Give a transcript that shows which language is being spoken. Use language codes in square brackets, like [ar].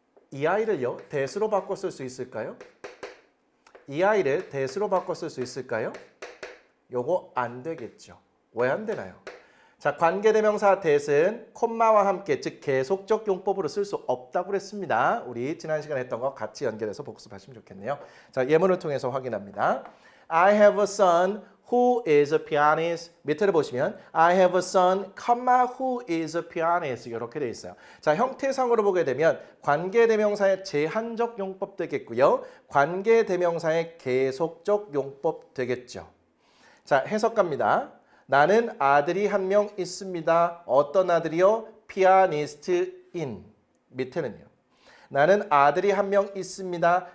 [ko] 이 아이를요, 대수로 바꿔 쓸 수 있을까요? 이 아이를 대수로 바꿔 쓸 수 있을까요? 요거 안 되겠죠. 왜 안 되나요? 자, 관계대명사 that은 콤마와 함께 즉 계속적 용법으로 쓸 수 없다고 그랬습니다. 우리 지난 시간에 했던 거 같이 연결해서 복습하시면 좋겠네요. 자, 예문을 통해서 확인합니다. [en] I have a son who is a pianist. [ko] 밑에를 보시면 [en] I have a son, who is a pianist [ko] 이렇게 돼 있어요. 자, 형태상으로 보게 되면 관계대명사의 제한적 용법 되겠고요. 관계대명사의 계속적 용법 되겠죠. 자, 해석 갑니다. 나는 아들이 한 명 있습니다. 어떤 아들이요? 피아니스트인. 밑에는요. 나는 아들이 한 명 있습니다.